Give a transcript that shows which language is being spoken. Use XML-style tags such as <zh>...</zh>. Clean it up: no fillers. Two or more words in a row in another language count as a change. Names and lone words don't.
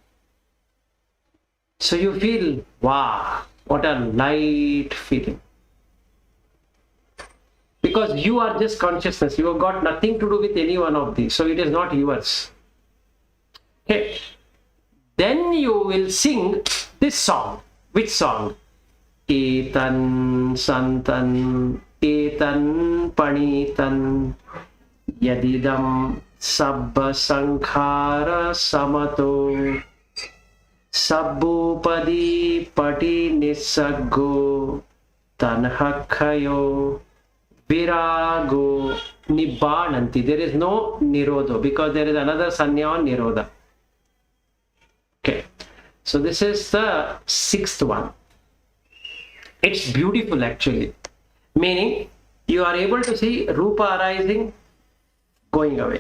<en>So you feel, wow, what a light feeling. Because you are just consciousness. You have got nothing to do with any one of these. So it is not yours. Okay. Then you will sing this song. Which song?</en> <pi>Etan santan, etan panitan, yadidam sabba sankhara samato, sabbupadi pati nisaggo, tanhakhayo, virago, nibbananti.</pi> <en>There is no nirodho because there is another sanya on nirodha. Okay. So this is the sixth one. It's beautiful actually. Meaning you are able to see Rupa arising, going away.</en>